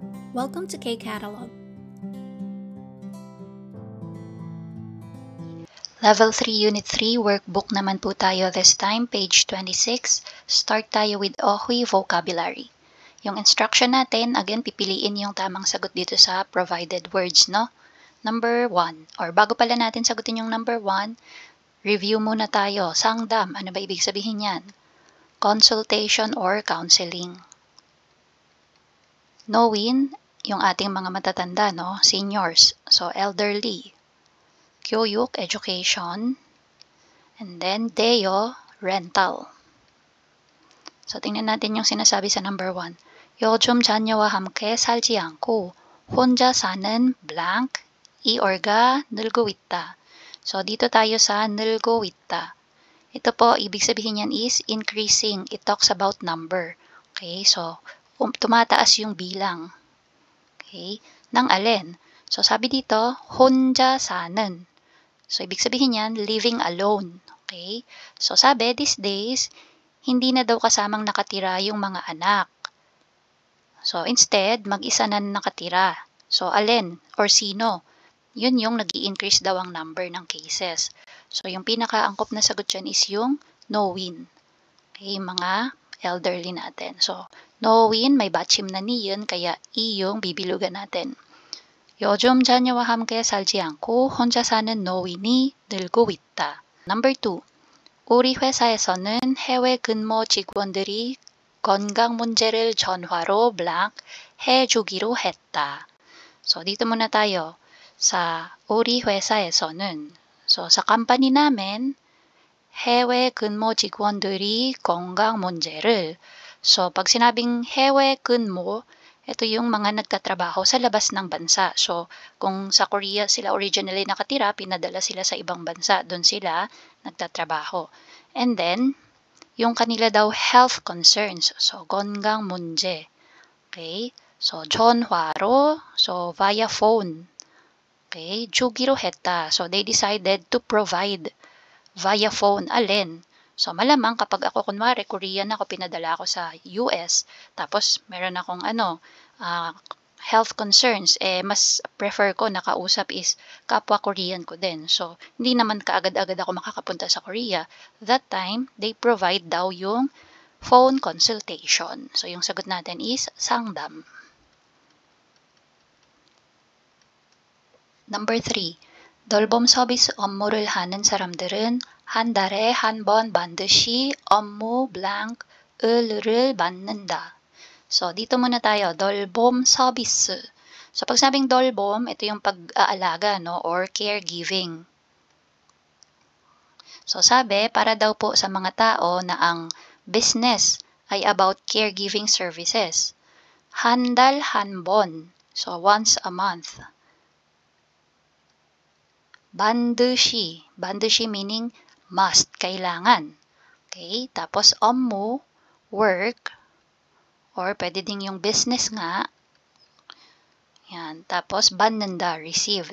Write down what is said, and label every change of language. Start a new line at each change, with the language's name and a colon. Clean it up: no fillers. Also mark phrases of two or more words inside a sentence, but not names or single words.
English: Welcome to K-Catalog.
Filipino: Level 3, Unit 3, workbook naman po tayo
English: this time,
Filipino: page 26. Start tayo with Ohui vocabulary. Yung instruction natin, again, pipiliin yung tamang sagot dito sa
English: provided words,
Filipino: no? Number 1, or bago pala natin sagutin yung number 1, review muna tayo. Sangdam, ano ba ibig sabihin yan?
English: Consultation or counseling.
Filipino: Knowin, yung ating mga matatanda, no?
English: Seniors, so elderly. 교육, education. And then, Deo, rental. So,
Filipino: tingnan natin yung sinasabi sa number 1.
Korean: 요즘 자녀와 함께 살지 않고 혼자 사는 blank, 이or가 늘고 있다.
Filipino: So, dito tayo sa
Korean: 늘고 있다.
Filipino: Ito po, ibig sabihin yan
English: is increasing. It talks about number. Okay, so,
Filipino: tumataas yung bilang. Okay, ng alin? So, sabi dito,
Korean: 혼자 사는.
Filipino: So, ibig sabihin yan,
English: living alone. Okay? So, sabi, these days,
Filipino: hindi na daw kasamang nakatira yung mga anak. So, instead, mag-isa na nakatira. So, alin or sino? Yun yung nag-i-increase daw ang number ng cases. So, yung pinaka-angkop na sagot dyan is yung knowin. Okay, mga elderly natin. So, knowin, may batchim na niyon, kaya i yung bibilugan natin.
Korean: 요즘 자녀와 함께 살지 않고 혼자 사는 노인이 늘고 있다.
English: Number 2.
Korean: 우리 회사에서는 해외 근무 직원들이 건강 문제를 전화로 blank 해주기로 했다.
Filipino: So, dito muna tayo sa
Korean: 우리 회사에서는.
Filipino: So, sa company namin,
Korean: 해외 근무 직원들이 건강 문제를.
Filipino: So, pag sinabing
Korean: 해외 근무,
Filipino: ito yung mga nagtatrabaho sa labas ng bansa. So, kung sa Korea sila originally nakatira, pinadala sila sa ibang bansa. Doon sila nagtatrabaho.
English: And then,
Filipino: yung kanila daw
English: health concerns.
Filipino: So,
Korean: 건강 문제. Okay? So, 전화로.
English: So, via phone.
Korean: Okay? 주기로 했다.
English: So, they decided to provide via phone.
Filipino: Alin? So, malamang kapag ako, kunwari, Korean ako, pinadala ako sa US, tapos meron akong
English: health concerns,
Filipino: mas prefer ko nakausap is kapwa Korean ko din. So, hindi naman kaagad-agad ako makakapunta sa Korea.
English: That time, they provide
Filipino: daw yung
English: phone consultation.
Filipino: So, yung sagot natin is 상담.
English: Number 3.
Korean: 돌봄 서비스 업무를 하는 사람들은 한 달에 한 번 반드시 업무 blank을 받는다.
Filipino: So, dito muna tayo,
Korean: 돌봄 서비스.
Filipino: So, pag sabing 돌봄, ito yung pag-aalaga, no,
English: or caregiving.
Filipino: So, sabi, para daw po sa mga tao na ang business ay
English: about caregiving services.
Korean: 한 달 한 번.
English: So, once a month.
Korean: 반드시.
English: 반드시 meaning must,
Filipino: kailangan. Okay? Tapos, 업무, work, or pwede din yung business nga. Yan. Tapos, 받는다, receive.